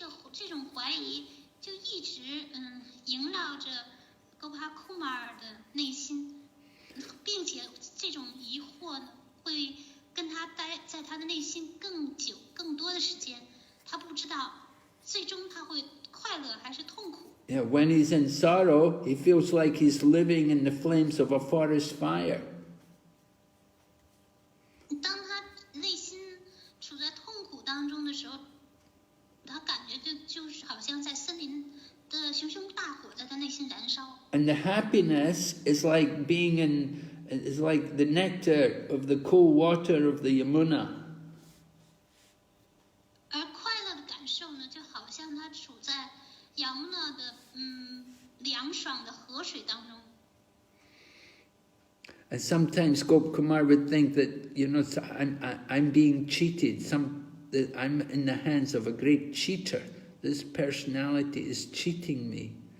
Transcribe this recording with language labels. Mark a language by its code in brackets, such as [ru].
[zh] 这种怀疑就一直萦绕着够帕库马尔的内心，并且这种疑惑呢会跟他待在他的内心更久、更多的时间。他不知道最终他会快乐还是痛苦。 [en] Yeah, when he's in sorrow, he feels like he's living in the flames of a forest fire. [zh] 当他内心处在痛苦当中的时候，他感觉就是好像在森林的熊熊大火在他内心燃烧。 [en] And the happiness is like is like the nectar of the cool water of the Yamuna. [zh] 而快乐的感受呢，就好像他处在雅穆纳的凉爽的河水当中。 [en] And sometimes Gopkumar would think that, I'm being cheated. That I'm in the hands of a great cheater. This personality is cheating me.